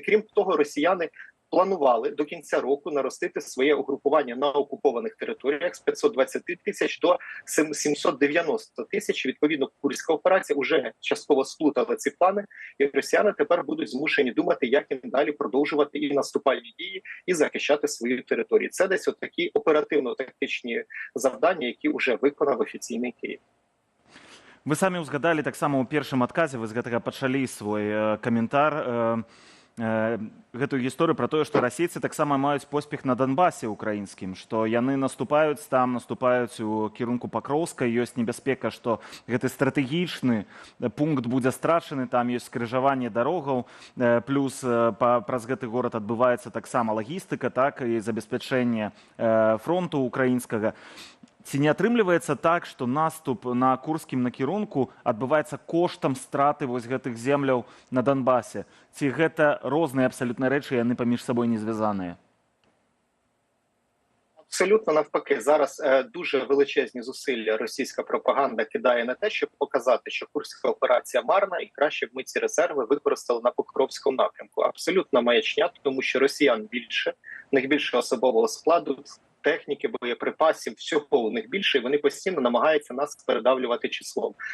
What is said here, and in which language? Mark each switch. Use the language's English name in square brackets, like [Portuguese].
[Ukrainian] Крім того, росіяни планували до кінця року наростити своє угрупування на окупованих територіях з 520 тисяч до 790 тисяч. Відповідно, Курська операція вже частково сплутала ці плани, і росіяни тепер будуть змушені думати, як їм далі продовжувати і наступальні дії, і захищати свою територію. Це десь отакі оперативно-тактичні завдання, які вже виконав офіційний Київ. [Belarusian] Вы самі узгадали таксама ў першым адказе, вы з гэтага пачалі свой каментар, гэтую гісторыю пра тое, што расейцы таксама маюць поспех на Донбасе украінскім, што яны наступаюць у кірунку Пакроўска, ёсць небяспека, што гэты стратэгічны пункт будзе страчаны, там ёсць скрыжаванне дарогаў, плюс праз гэты горад адбываецца таксама лагістыка, так, і забеспячэнне фронту украінскага. Ці не атрымліваецца так, што наступ на Курскім накірунку адбываецца коштам страты вось гэтых земляў на Донбасе? Ці гэта розныя абсалютна рэчы, яны паміж сабой не звязаныя? [Ukrainian] Абсолютно навпаки. Зараз дуже величезні зусилля російська пропаганда кидає на те, щоб показати, що Курська операція марна і краще б ми ці резерви використали на Покровському напрямку. Абсолютно маячня, тому що росіян більше, в них більше особового складу, техніки, боєприпасів, всього у них більше, і вони постійно намагаються нас передавлювати числом.